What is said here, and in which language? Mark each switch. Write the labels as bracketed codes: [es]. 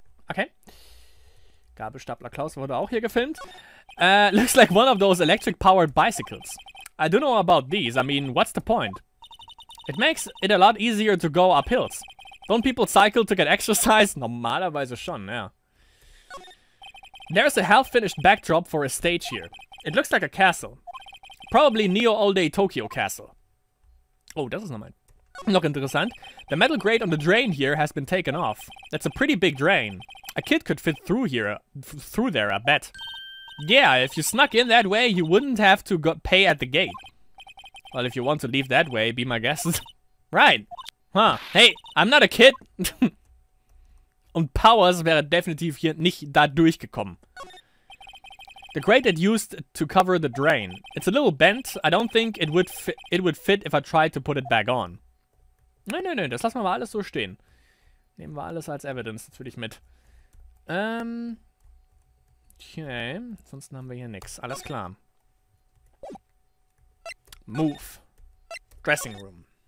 [de] Okay. Gabelstapler Klaus wurde auch hier gefilmt. [en] Looks like one of those electric-powered bicycles. I don't know about these. I mean, what's the point? It makes it a lot easier to go up hills. Don't people cycle to get exercise? [de] Normalerweise schon, ja. [en] There's a half-finished backdrop for a stage here. It looks like a castle. Probably Neo All-Day Tokyo Castle. [de] Oh, das ist noch interessant. [en] The metal grate on the drain here has been taken off. That's a pretty big drain. A kid could fit through there, I bet. Yeah, if you snuck in that way, you wouldn't have to pay at the gate. Well, if you want to leave that way, be my guest. Right. Huh. Hey, I'm not a kid. [de] Und Powers wäre definitiv hier nicht da durchgekommen. [en] The grate it used to cover the drain. It's a little bent. I don't think it would fit if I tried to put it back on. [de] Nein, das lassen wir mal alles so stehen. Nehmen wir alles als Evidence natürlich mit. Okay, ansonsten haben wir hier nichts. Alles klar. [en] Move. Dressing room.